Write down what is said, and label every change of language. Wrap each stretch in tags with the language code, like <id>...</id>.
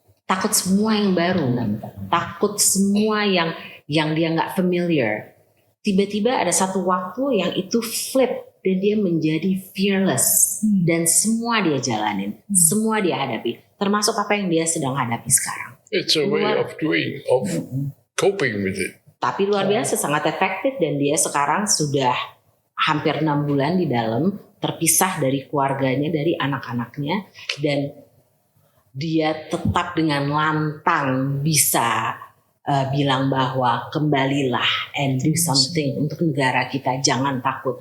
<id>Takut semua yang baru. Takut semua yang dia nggak familiar. Tiba-tiba ada satu waktu yang itu flip dan dia menjadi fearless. Dan semua dia jalanin. Semua dia hadapi. Termasuk apa yang dia sedang hadapi sekarang.</id> <en>It's a way of doing, of coping with it.</en> <id>Tapi luar biasa, sangat efektif, dan dia sekarang sudah hampir 6 bulan di dalam, terpisah dari keluarganya, dari anak-anaknya, dan dia tetap dengan lantang bisa bilang bahwa kembalilah</id> <en>and do something</en> <id>untuk negara kita, jangan takut.</id>